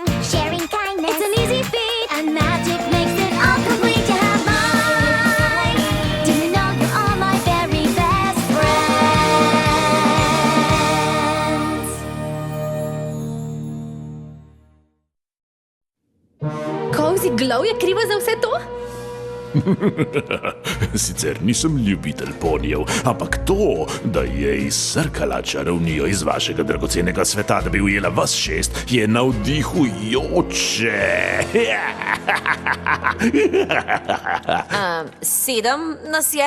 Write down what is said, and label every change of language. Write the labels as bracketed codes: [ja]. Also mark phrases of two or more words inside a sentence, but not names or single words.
[en] Sharing kindness, it's an easy feat. And magic makes it all complete to have mine. Do you know you're all my very best friends? [sl] Cozy Glow je kriva za vse to? Sicer nisem ljubitelj ponijev, ampak to, da je izsrkala čarovnijo iz vašega dragocenega sveta, da bi ujela vas 6, je navdihujoče. 7 nas je.